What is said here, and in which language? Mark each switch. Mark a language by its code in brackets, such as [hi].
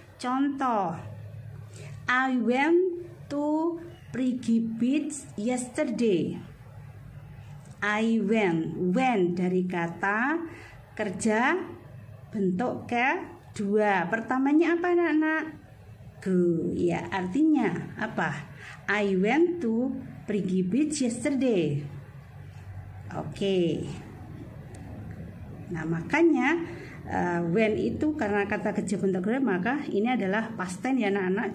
[en] Contoh, I went to Prigi Beach yesterday. I went [id] dari kata kerja bentuk kedua. Pertamanya apa anak-anak? Go. Ya, artinya apa? [en] I went to Prigi Beach yesterday. [id] Oke. Nah, makanya when itu karena kata kerja bentuk kedua, maka ini adalah past tense ya anak-anak.